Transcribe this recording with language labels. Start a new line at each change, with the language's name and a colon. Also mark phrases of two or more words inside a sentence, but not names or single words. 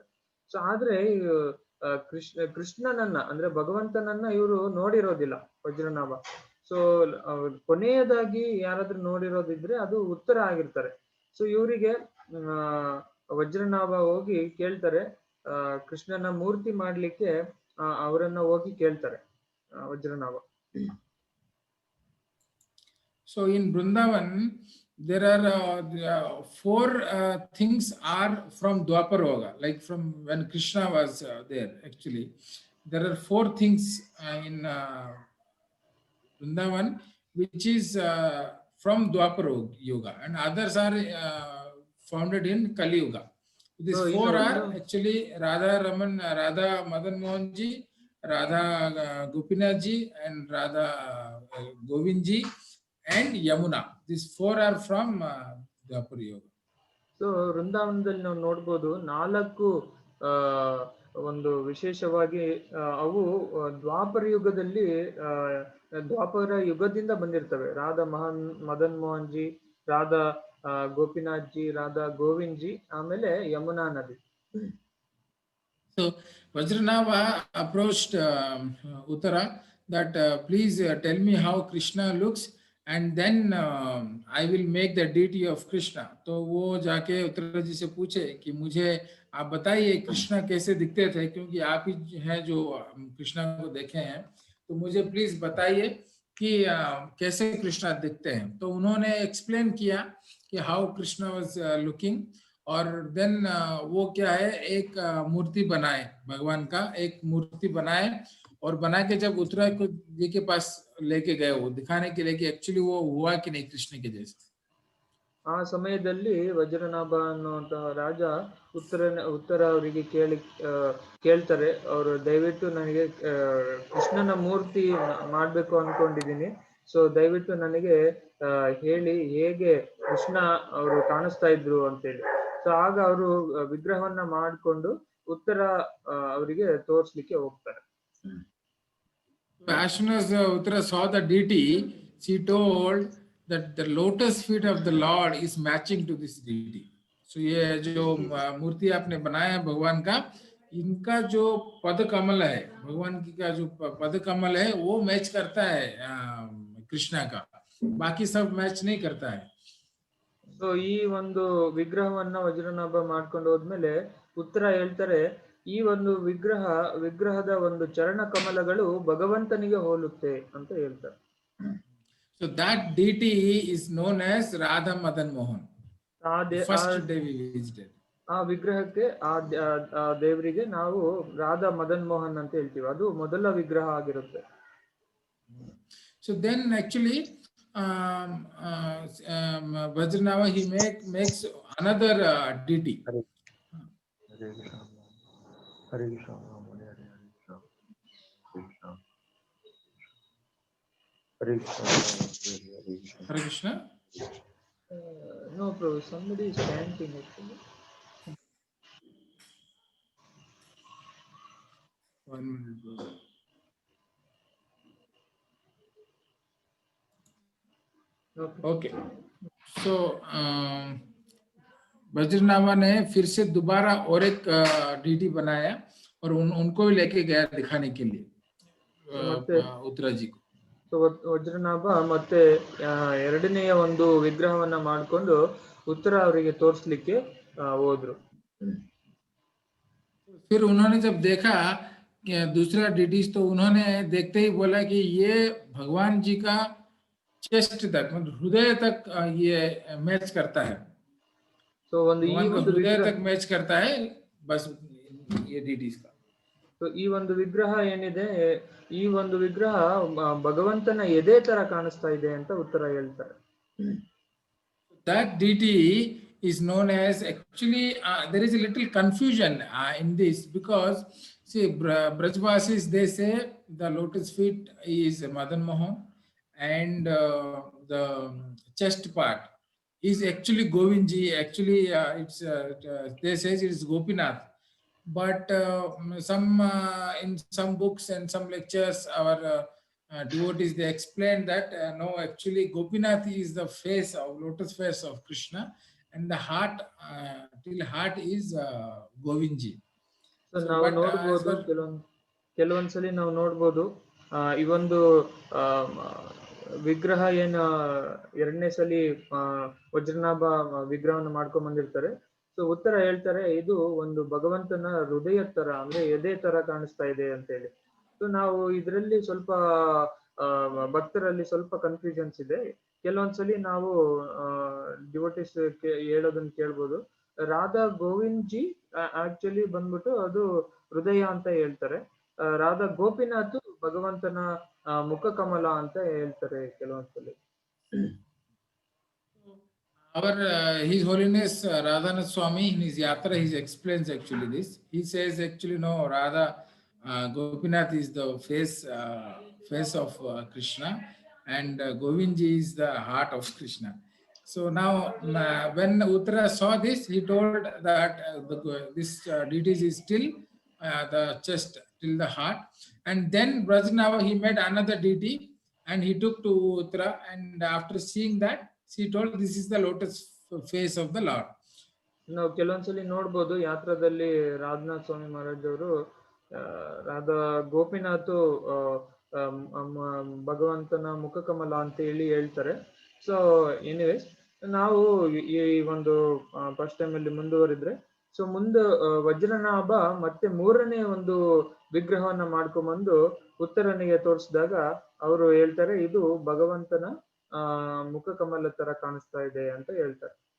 Kannada: ಸೊ ಆದ್ರೆ ಕೃಷ್ಣನನ್ನ ಅಂದ್ರೆ ಭಗವಂತನನ್ನ ಇವರು ನೋಡಿರೋದಿಲ್ಲ ವಜ್ರನಾಭ. ಸೊ ಕೊನೆಯದಾಗಿ ಯಾರಾದ್ರೂ ನೋಡಿರೋದಿದ್ರೆ ಅದು ಉತ್ತರ ಆಗಿರ್ತಾರೆ. ಸೊ ಇವರಿಗೆ ವಜ್ರನಾಭ ಹೋಗಿ ಕೇಳ್ತಾರೆ, ಕೃಷ್ಣನ ಮೂರ್ತಿ ಮಾಡ್ಲಿಕ್ಕೆ ಅವರನ್ನ ಹೋಗಿ ಕೇಳ್ತಾರೆ ವಜ್ರನಾಭ.
English: So in Vrindavan there are 4 things are from Dwapar Yoga, like from when Krishna was there. Actually there are 4 things in Vrindavan which is from Dwapar Yoga, and others are founded in Kali Yuga. These 4 are actually Radha Madan Mohan Ji Radha Gopinath ji and Radha Govind ji and Yamuna. These four are from Dwapar Yuga.
Kannada: ಸೊ ವೃಂದಾವನದಲ್ಲಿ ನಾವು ನೋಡ್ಬೋದು 4 ಆ ಒಂದು ವಿಶೇಷವಾಗಿ ಅವು ದ್ವಾಪರ ಯುಗದಲ್ಲಿ ದ್ವಾಪರ ಯುಗದಿಂದ ಬಂದಿರ್ತವೆ. ರಾಧಾ ಮದನ್ ಮೋಹನ್ ಜಿ, ರಾಧಾ ಗೋಪಿನಾಥ್ ಜಿ, ರಾಧಾ ಗೋವಿಂದ್ ಜಿ, ಆಮೇಲೆ ಯಮುನಾ ನದಿ.
English: So Vajranava approached Uttara that please tell me how Krishna looks and then I will make the deity of Krishna.
Hindi: तो वो जाके उत्तरा जी से पूछे कि मुझे आप बताइए कृष्णा कैसे दिखते थे, क्योंकि आप ही हैं जो कृष्णा को देखे हैं, तो मुझे प्लीज बताइए कि कैसे कृष्णा दिखते हैं. तो उन्होंने एक्सप्लेन किया कि
English: how Krishna was looking.
Hindi: और देन वो क्या है, एक मूर्ति बनाए, भगवान का एक मूर्ति बनाए और बना के जब उत्तरा जी के पास लेके गए वो दिखाने के लिए कि एक्चुअली वो हुआ कि नहीं कृष्ण के जैसे.
Kannada: ಆ ಸಮಯದಲ್ಲಿ ವಜ್ರನಾಭ ಅನ್ನುವಂತಹ ರಾಜ ಉತ್ತರ ಅವರಿಗೆ ಕೇಳ್ತಾರೆ, ಅವರು ದಯವಿಟ್ಟು ನನಗೆ ಕೃಷ್ಣನ ಮೂರ್ತಿ ಮಾಡ್ಬೇಕು ಅನ್ಕೊಂಡಿದೀನಿ, ಸೊ ದಯವಿಟ್ಟು ನನಗೆ ಹೇಳಿ ಹೇಗೆ ಕೃಷ್ಣ ಅವರು ಕಾಣಿಸ್ತಾ ಇದ್ರು ಅಂತೇಳಿ. ಸೊ ಆಗ ಅವರು ವಿಗ್ರಹವನ್ನ ಮಾಡಿಕೊಂಡು ಉತ್ತರ ಅವರಿಗೆ ತೋರಿಸ್ಲಿಕ್ಕೆ ಹೋಗ್ತಾರೆ.
English: As soon as Uttara saw the deity, she told that the lotus feet of the Lord is matching to this deity.
Hindi: So ये जो मूर्ति आपने बनाया है भगवान का, इनका जो पद कमल है, भगवान की का जो पद कमल है वो मैच करता है कृष्णा का, बाकी सब मैच नहीं करता है.
Kannada: ಸೊ ಈ ಒಂದು ವಿಗ್ರಹವನ್ನ ವಜ್ರನಾಭ ಮಾಡ್ಕೊಂಡು ಹೋದ್ಮೇಲೆ ಉತ್ತರ ಹೇಳ್ತಾರೆ, ಈ ಒಂದು ವಿಗ್ರಹದ ಒಂದು ಚರಣ ಕಮಲಗಳು ಭಗವಂತನಿಗೆ ಹೋಲುತ್ತೆ ಅಂತ ಹೇಳ್ತಾರೆ.
English: So that deity is known as Radha Madan Mohan. First day we visited.
Kannada: ಆ ವಿಗ್ರಹಕ್ಕೆ ಆ ದೇವರಿಗೆ ನಾವು ರಾಧಾ ಮದನ್ ಮೋಹನ್ ಅಂತ ಹೇಳ್ತೀವಿ, ಅದು ಮೊದಲ ವಿಗ್ರಹ ಆಗಿರುತ್ತೆ.
English: So then actually Vajranava he makes another deity. Hare Krishna. Hare Krishna. Hare Krishna. Hare Krishna. No problem, somebody is chanting actually. 1 minute. Okay.
Hindi: So वज्रनामा ने फिर से दोबारा और एक डीटी बनाया और उनको भी लेके गया दिखाने के लिए उत्तरा जी को.
Kannada: ಸೊ ವಜ್ರನಾಭ ಮತ್ತೆ ಎರಡನೆಯ ಒಂದು ವಿಗ್ರಹವನ್ನ ಮಾಡ್ಕೊಂಡು ಉತ್ತರ ಅವರಿಗೆ ತೋರಿಸ್ಲಿಕ್ಕೆ ಹೋದ್ರು.
Hindi: फिर उन्होंने जब देखा दूसरा डीटीज, तो उन्होंने देखते ही बोला कि ये भगवान जी का चेस्ट तक, मतलब हृदय तक ये मैच करता है.
Kannada: ಸೊ ಒಂದು
Hindi: हृदय तक मैच करता है बस ये डीटीज का.
Kannada: ಸೊ ಈ ಒಂದು ವಿಗ್ರಹ ಏನಿದೆ, ಈ ಒಂದು ವಿಗ್ರಹ ಭಗವಂತನ ಎದೆ ತರ ಕಾಣಿಸ್ತಾ ಇದೆ ಅಂತ ಉತ್ತರ ಹೇಳ್ತಾರೆ.
English: That deity is known as, actually there is a little confusion in this, because see Brajvasis they say the lotus feet is Madan Mohan and the chest part is actually Govind ji. Actually it's they say it is Gopinath, but in some books and some lectures our devotees they explain that no, actually Gopinath is the face of lotus face of Krishna and the heart till heart is Govind ji.
Kannada: ಸೊ ನಾವು ನೋಡ್ಬೋದು, ಕೆಲವೊಂದ್ಸಲಿ ನಾವು ನೋಡ್ಬೋದು ಈ ಒಂದು ವಿಗ್ರಹ ಏನು ಎರಡನೇ ಸಲಿ ವಜ್ರನಾಭ ವಿಗ್ರಹವನ್ನು ಮಾಡ್ಕೊಂಡ್ ಬಂದಿರ್ತಾರೆ. ಸೊ ಉತ್ತರ ಹೇಳ್ತಾರೆ ಇದು ಒಂದು ಭಗವಂತನ ಹೃದಯ ತರ, ಅಂದ್ರೆ ಎದೆ ತರ ಕಾಣಿಸ್ತಾ ಇದೆ ಅಂತ ಹೇಳಿ. ಸೊ ನಾವು ಇದರಲ್ಲಿ ಸ್ವಲ್ಪ ಭಕ್ತರಲ್ಲಿ ಸ್ವಲ್ಪ ಕನ್ಫ್ಯೂಷನ್ಸ್ ಇದೆ. ಕೆಲವೊಂದ್ಸಲಿ ನಾವು ಡಿವೋಟಿಸ್ ಹೇಳೋದನ್ನ ಕೇಳ್ಬೋದು, ರಾಧಾ ಗೋವಿಂದ್ ಜಿ ಆಕ್ಚುಲಿ ಬಂದ್ಬಿಟ್ಟು ಅದು ಹೃದಯ ಅಂತ ಹೇಳ್ತಾರೆ, ರಾಧಾ ಗೋಪಿನಾಥ್ ಭಗವಂತನ ಮುಖ ಕಮಲ ಅಂತ ಹೇಳ್ತಾರೆ ಕೆಲವೊಂದ್ಸಲಿ.
English: Our His Holiness Radhanath Swami in his Yatra he explains actually this. He says actually no, Radha Gopinath is the face of Krishna, and Govindji is the heart of Krishna. So now, when Uttara saw this, he told that this deities is still the chest till the heart. And then Brajnava, he made another deity and he took to Uttara. And after seeing that, she told, this is the lotus face of the Lord.
Kannada: ನಾವು ಕೆಲವೊಂದ್ಸಲಿ ನೋಡ್ಬೋದು ಯಾತ್ರದಲ್ಲಿ ರಾಧನಾಥ್ ಸ್ವಾಮಿ ಮಹಾರಾಜ್ ಅವರು ರಾಧಾ ಗೋಪಿನಾಥ್ ಭಗವಂತನ ಮುಖಕಮಲ ಅಂತ ಹೇಳಿ ಹೇಳ್ತಾರೆ. ಸೊ ಎನಿವೇಸ್, ನಾವು ಈ ಒಂದು
English: first time
Kannada: ಅಲ್ಲಿ ಮುಂದುವರಿದ್ರೆ, ಸೊ ಮುಂದೆ ವಜ್ರನಾಭ ಮತ್ತೆ ಮೂರನೇ ಒಂದು ವಿಗ್ರಹವನ್ನ ಮಾಡ್ಕೊಂಡ್ಬಂದು ಉತ್ತರನಿಗೆ ತೋರಿಸಿದಾಗ ಅವರು ಹೇಳ್ತಾರೆ, ಇದು ಭಗವಂತನ ಮುಖಕಮಲ ತರ ಕಾಣಿಸ್ತಾ ಇದೆ ಅಂತ ಹೇಳ್ತಾರೆ.